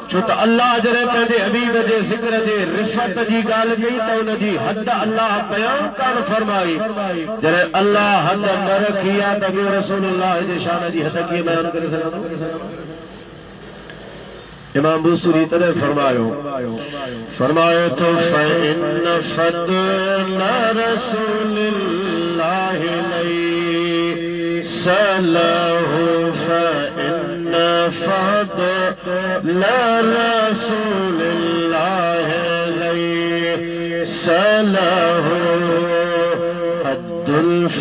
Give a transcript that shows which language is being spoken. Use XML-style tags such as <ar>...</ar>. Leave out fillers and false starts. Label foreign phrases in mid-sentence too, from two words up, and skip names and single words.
<sd>छो त अल्लाह जॾहिं पंहिंजे हबीब जे ज़िक्र जे रिफ़त जी ॻाल्हि कई त उन जी हद अल्लाह बयान कान फरमाई। जॾहिं अल्लाह हद न रखी आहे त ॿियो रसूलुल्लाह जे शान जी हद कीअं बयान करे सघंदो। इमाम बूसरी तॾहिं फरमायो तो</sd> <ar>فإن فضل رسول الله ليس له فإن فضل رسول الله ليس له حد</ar>